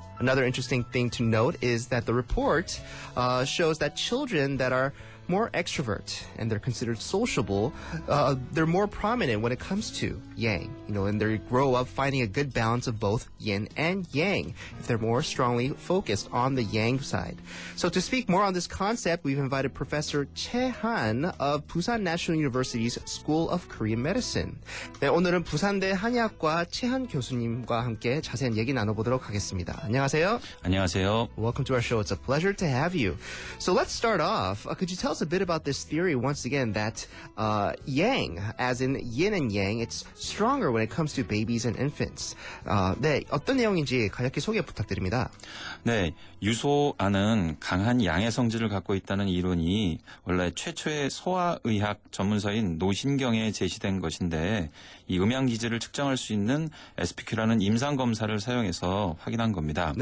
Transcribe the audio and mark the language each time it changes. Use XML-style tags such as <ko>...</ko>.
<en>Another interesting thing to note is that the report shows that children that are more extrovert and they're considered sociable, they're more prominent when it comes to yang, and they grow up finding a good balance of both yin and yang if they're more strongly focused on the yang side. So to speak more on this concept, we've invited Professor Han of Busan National University's School of Korean Medicine.</en> <ko>네, 오늘은 부산대 한의학과 Han 교수님과 함께 자세한 얘기 나눠보도록 하겠습니다. 안녕하세요. 안녕하세요.</ko> <en>Welcome to our show. It's a pleasure to have you. So let's start off. Could you tell us a bit about this theory once again that yang, as in yin and yang, it's stronger when it comes to babies and infants.</en> <ko>네, 어떤 내용인지 간략히 소개 부탁드립니다. 네, 유소안은 강한 양의 성질을 갖고 있다는 이론이 원래 최초의 소아의학 전문서인 노신경에 제시된 것인데 이 음양 기질을 측정할 수 있는 SPQ라는 임상검사를 사용해서 확인한 겁니다.</ko>